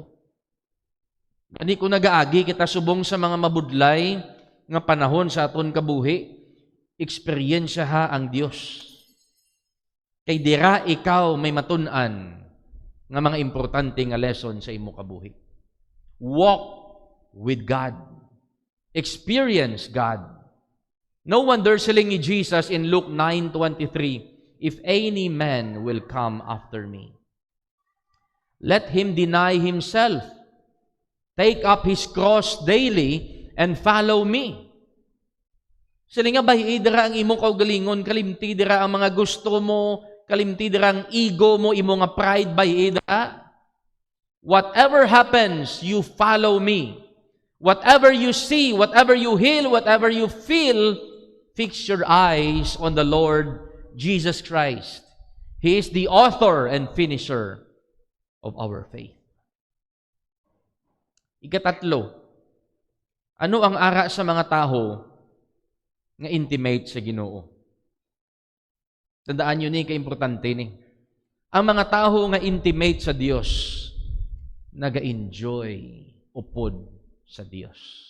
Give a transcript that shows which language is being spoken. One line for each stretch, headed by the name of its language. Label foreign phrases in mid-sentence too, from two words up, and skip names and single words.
Hiligaynon: Gani ko nagaagi kita subong sa mga mabudlay nga panahon sa aton kabuhi. Eksperyensya ha ang Dios. Kay dira ikaw may matun-an nga mga importante nga lesson sa imo kabuhi.
English: Walk with God. Experience God. No wonder
Hiligaynon: siling ni
English: Jesus in Luke 9:23, if any man will come after me, let him deny himself, take up his cross daily, and follow me.
Hiligaynon: Sila nga bahi dira ang imong kaugalingon, kalimti dira ang mga gusto mo, kalimti dira ang ego mo, imo nga pride bahi dira.
English: Whatever happens, you follow me. Whatever you see, whatever you heal, whatever you feel, fix your eyes on the Lord Jesus Christ. He is the author and finisher of our faith.
Hiligaynon: Ikatatlo, ano ang ara sa mga taho nga intimate sa Ginoo? Tandaan nyo ni, ka-importante ni. Ang mga tao nga intimate sa Dios, naga-enjoy upod sa Dios.